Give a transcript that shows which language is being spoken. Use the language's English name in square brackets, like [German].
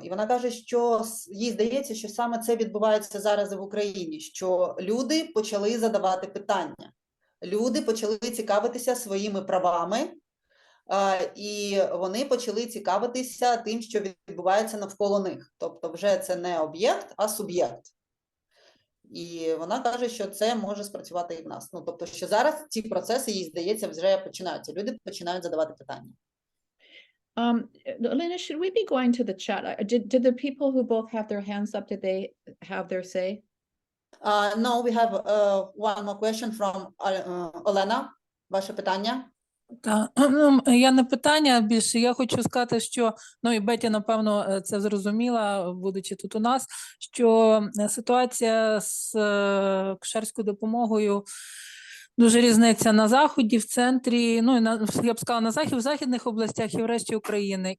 [Ukrainian] І вона каже, що їй здається, що саме це відбувається зараз і в Україні, що люди почали задавати питання, люди почали цікавитися своїми правами, і вони почали цікавитися тим, що відбувається навколо них. Тобто вже це не об'єкт, а суб'єкт. І вона каже, що це може спрацювати і в нас. Ну, тобто, що зараз ці процеси, їй здається, вже починаються. Люди починають задавати питання. [English] Elena, should we be going to the chat? Did the people who both have their hands up, did they have their say? No, we have one more question from Олена. [Ukrainian] Ваше питання? Так, ну, я не питання більше, я хочу сказати, що, ну і Бетті, напевно, це зрозуміла, будучи тут у нас, що ситуація з акушерською допомогою дуже різниця на Заході, в центрі, ну, і я б сказала, в західних областях і в решті України.